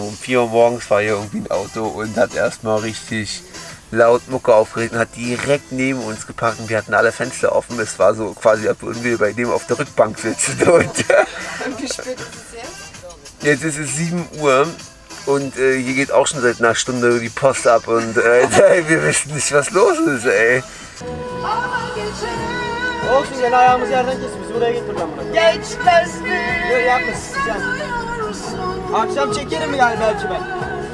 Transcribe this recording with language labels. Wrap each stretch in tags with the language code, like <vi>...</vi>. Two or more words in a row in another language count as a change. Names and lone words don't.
<de>Um 4 Uhr morgens war hier irgendwie ein Auto und hat erstmal richtig laut Mucke aufgeregt und hat direkt neben uns geparkt und wir hatten alle Fenster offen. Es war so quasi, als würden wir bei dem auf der Rückbank sitzen. Und wie spät ist es jetzt? Jetzt ist es 7 Uhr und hier geht auch schon seit einer Stunde die Post ab und wir wissen nicht, was los ist, ey.</de> <tr>Olsun gel ayağımız yerden kesmiş. Buraya getir ben bunu. Geçmez mi? Yok yapma sen. Akşam çekerim yani belki ben.</tr>